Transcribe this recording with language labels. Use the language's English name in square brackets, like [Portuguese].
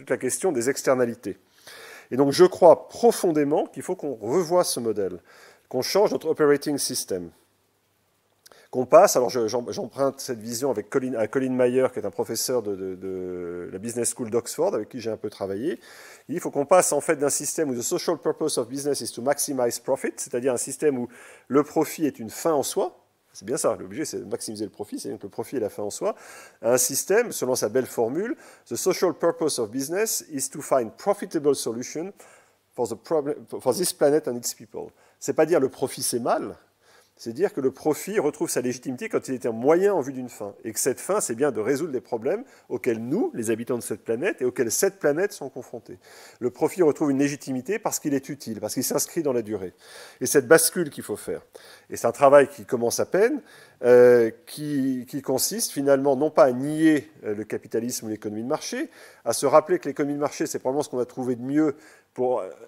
[French] C'est toute la question des externalités. Et donc je crois profondément qu'il faut qu'on revoie ce modèle, qu'on change notre operating system, qu'on passe, alors j'emprunte cette vision avec Colin Mayer, qui est un professeur de la Business School d'Oxford, avec qui j'ai un peu travaillé. Il faut qu'on passe en fait d'un système où [English] the social purpose of business is to maximize profit, [French] c'est-à-dire un système où le profit est une fin en soi. C'est bien ça, l'objet c'est de maximiser le profit, c'est-à-dire que le profit est la fin en soi. Un système, selon sa belle formule, [English] the social purpose of business is to find profitable solution for this planet and its people. [French] C'est pas dire le profit c'est mal, c'est dire que le profit retrouve sa légitimité quand il est un moyen en vue d'une fin. Et que cette fin, c'est bien de résoudre les problèmes auxquels nous, les habitants de cette planète, et auxquels cette planète sont confrontés. Le profit retrouve une légitimité parce qu'il est utile, parce qu'il s'inscrit dans la durée. Et cette bascule qu'il faut faire. Et c'est un travail qui commence à peine, qui consiste finalement non pas à nier le capitalisme ou l'économie de marché, à se rappeler que l'économie de marché, c'est probablement ce qu'on a trouvé de mieux pour...